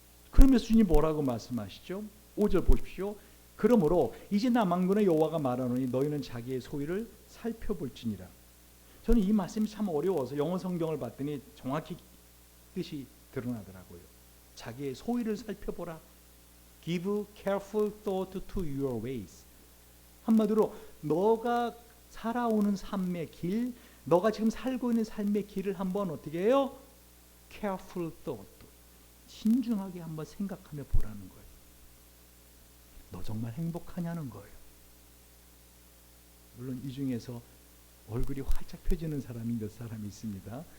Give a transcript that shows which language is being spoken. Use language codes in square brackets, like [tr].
[ko] 그러면서 주님 뭐라고 말씀하시죠? 5절 보십시오. 그러므로 이제 나 만군의 여호와가 말하노니 너희는 자기의 소유를 살펴볼지니라. 저는 이 말씀이 참 어려워서 영어 성경을 봤더니 정확히 뜻이 드러나더라고요. 자기의 소유를 살펴보라. [en] Give careful thought to your ways. [ko] 한마디로 너가 살아오는 삶의 길, 너가 지금 살고 있는 삶의 길을 한번 어떻게 해요? [en] careful thought, [ko] 신중하게 한번 생각하며 보라는 거예요. 너 정말 행복하냐는 거예요. 물론 이 중에서 얼굴이 활짝 펴지는 사람이 몇 사람이 있습니다.